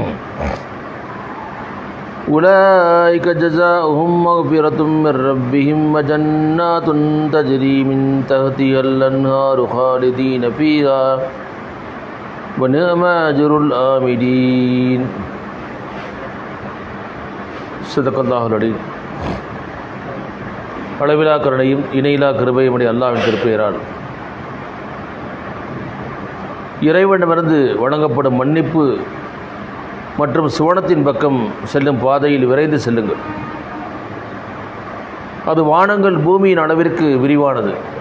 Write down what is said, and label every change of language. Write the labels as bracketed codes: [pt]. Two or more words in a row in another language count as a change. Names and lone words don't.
[ar] أولئك جزاؤهم مغفرة من ربهم وجنات تجري من تحتها الأنهار خالدين فيها ونعم أجر العاملين صدق الله العليم. [ta] அளவிலா கருணையும் இணையிலா கிருபையும் அல்லாஹ்வின் திருப்பெயரால் இறைவனிடமிருந்து வழங்கப்படும் மன்னிப்பு மற்றும் சுவனத்தின் பக்கம் செல்லும் பாதையில் விரைந்து செல்லுங்கள். அது வானங்கள் பூமியின் அளவிற்கு விரிவானது.